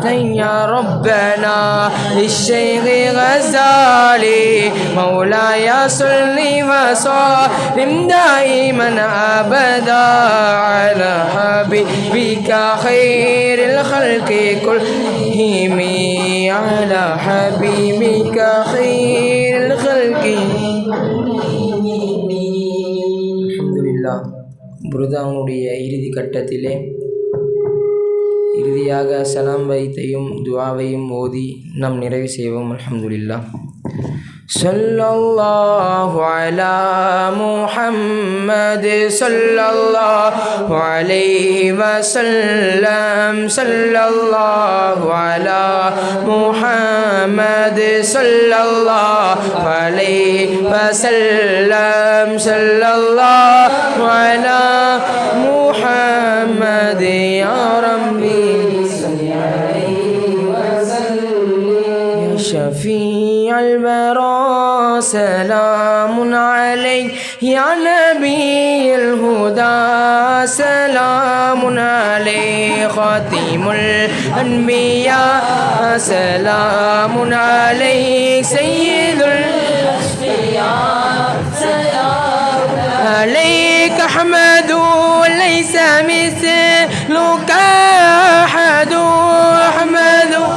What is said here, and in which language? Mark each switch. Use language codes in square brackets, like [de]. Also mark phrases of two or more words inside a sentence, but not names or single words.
[ar] يا ربنا للشيخ غزالي مولاي صل وسلم دائما أبدا على حبيبك خير الخلق كلهم على حبيبك خير الخلق. அல்ஹம்துலில்லாஹ். [ta] புருதாவுடைய இறுதி கட்டத்திலே இறுதியாக சலாம் வைத்தையும் துஆவையும் ஓதி நாம் நிறைவு செய்வோம். [ar] الحمد لله. صلى الله على محمد صلى الله عليه وسلم صلى الله على محمد صلى الله عليه وسلم صلى الله على محمد يا ربي شفيع الورى سلام عليك يا نبي الهدى سلام عليك خاتم الأنبياء سلام عليك سيد الأشفياء سلام عليك أحمد ليس مثلك أحد أحمد